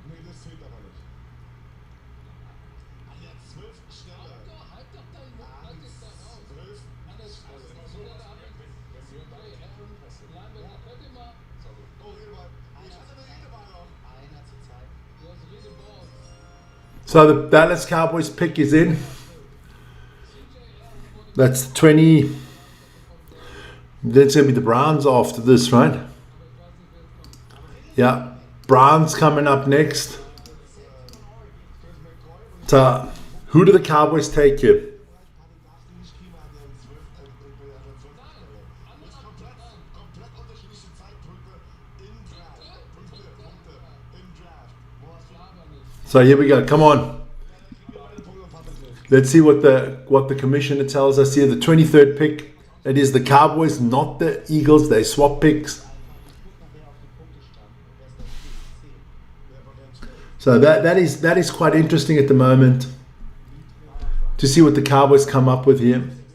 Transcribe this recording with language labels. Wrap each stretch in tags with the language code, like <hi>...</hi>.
<de>Nee, das zählt aber nicht. An der 12. Stelle. halt doch dein Mund, halt dich da raus. 12. An der 12. Stelle habe ich, hey, Linebacker, könnt ihr mal, Oh, Redeball. Ich hatte eine Redeball noch. einer zur Zeit. du hast Redeball.</de> <en>So the Dallas Cowboys pick is in. That's 20. That's going to be the Browns after this, right? Yeah. Browns coming up next. So who do the Cowboys take here?</en> <de>Darfst du nicht kriegen, an der 12. Jetzt komplett unterschiedliche Zeitpunkte im Draft. Punkte im Draft. Wo hast du</de> <en>So here we go. Come on.</en> <de>beide Punkte und Patrick?</de> <en>Let's see what the commissioner tells us here. The 23rd pick. It is the Cowboys, not the Eagles. They swap picks. So that is quite interesting at the moment to see what the Cowboys come up with here.</en>